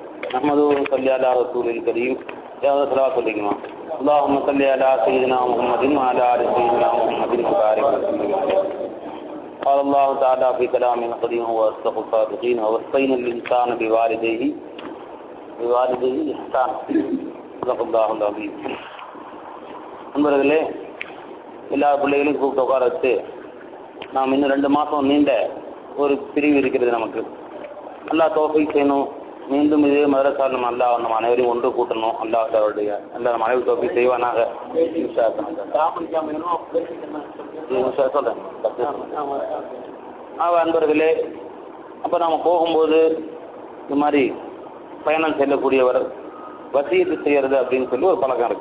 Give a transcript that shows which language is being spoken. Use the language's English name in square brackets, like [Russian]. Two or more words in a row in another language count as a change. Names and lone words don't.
[Arabic] نحمده صلى على رسول الكريم يا صلوات عليكم اللهم صل على سيدنا محمد وعلى ال سيدنا محمد وبارك وسلم عليه. قال الله تعالى في كلامه القديم واصدق الصادقين ووصينا الانسان بوالديه احسانا صدق الله العظيم. [Tamil] நண்பர்களே, எல்லா பிள்ளைகளையும் கூப்பிட்டு உட்கார வச்சு நாம் இன்னும் 2 மாதம் நீண்ட ஒரு பிரிவு இருக்கிறது. நமக்கு அல்லாஹ் தௌஃபீக் செய்யணும். மீண்டும் இதே மதரசால் நம்ம நம்ம அனைவரையும் ஒன்று கூட்டணும். அல்லாஹ்வுடைய அல்லா நம்ம அனைவரும் தௌஃபீக் செய்வானாக. அன்பர்களே, அப்ப நாம போகும்போது இந்த மாதிரி பயணம் செல்லக்கூடியவர் வசியத்து செய்யறது அப்படின்னு சொல்லி ஒரு பழக்கம் இருக்கு.